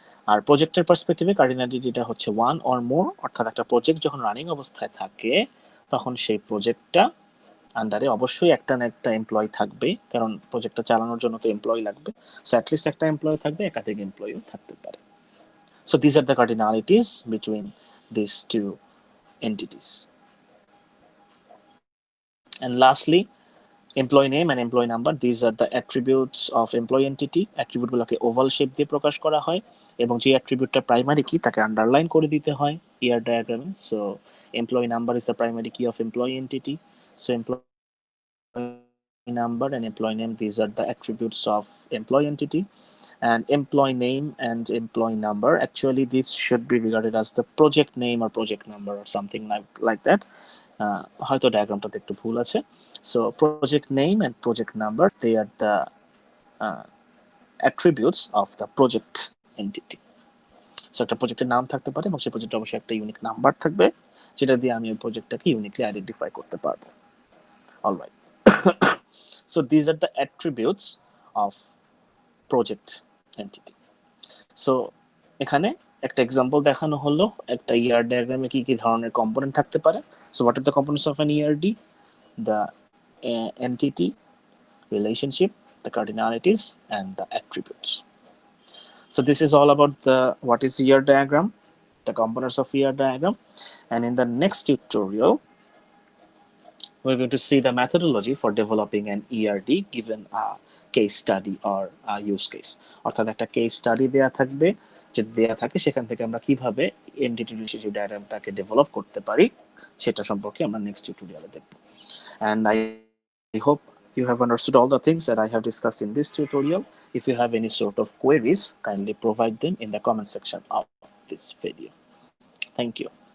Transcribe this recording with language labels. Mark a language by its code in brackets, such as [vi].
[bn] আর প্রজেক্টের পার্সপেক্টিভে কার্ডিনালিটিটা হচ্ছে one or more, অর্থাৎ একটা প্রজেক্ট যখন রানিং অবস্থায় থাকে তখন সেই প্রজেক্টটা আন্ডারে অবশ্যই একটা না একটা এমপ্লয়ি থাকবে, কারণ প্রজেক্টটা চালানোর জন্য তো এমপ্লয়ি লাগবে। সো অ্যাটলিস্ট একটা এমপ্লয়ি থাকবে, একাধিক এমপ্লয়িও থাকতে পারে। So [en] This are the cardinalities between this two entities. And lastly, employee name and employee number, these are the attributes of employee entity. [bn] Attribute গুলোকে ওভাল শেপ দিয়ে প্রকাশ করা হয় এবং যে অ্যাট্রিবিউটটা প্রাইমারি কি তাকে আন্ডারলাইন করে দিতে হয় ইয়ার ডায়াগ্রামে। [en] So employee number is the primary key of employee entity. So employee number and employee name, these are the attributes of employee entity. And employee name and employee number, actually this should be regarded as the project name or project number or something like that. [bn] হয়তো ডায়াগ্রামটাতে একটু ভুল আছে। [en] So project name and project number, they are the attributes of the project entity. [bn] So একটা প্রজেক্টের নাম থাকতে পারে এবং সেই প্রজেক্টে অবশ্যই একটা ইউনিক নাম্বার থাকবে, যেটা দিয়ে আমি ওই প্রজেক্টটাকে ইউনিকলি আইডেন্টিফাই করতে পারবো। [en] Alright, so these are the attributes of project entity. [bn] So এখানে একটা এক্সাম্পল দেখানো হলো একটা ইয়ার ডায়াগ্রামে কি কি ধরনের কম্পোনেন্ট থাকতে পারে। [en] So what are the components of an ERD? The entity, relationship, the cardinalities, and the attributes. So this is all about the what is ER diagram, the components of ER diagram. And in the next tutorial, we're going to see the methodology for developing an ERD given a case study or a use case. [bn] অর্থাৎ একটা case study দেয়া থাকবে, যদি দেয়া থাকে সেখান থেকে আমরা কিভাবে এন্টিটি রিলেশনশিপ ডায়াগ্রামটাকে ডেভেলপ করতে পারি সেটা সম্পর্কে আমরা নেক্সট টিউটোরিয়ালে দেখব। [en] And I hope you have understood all the things that I have discussed in this tutorial. If you have any sort of queries, kindly provide them in the comment section of this video. Thank you.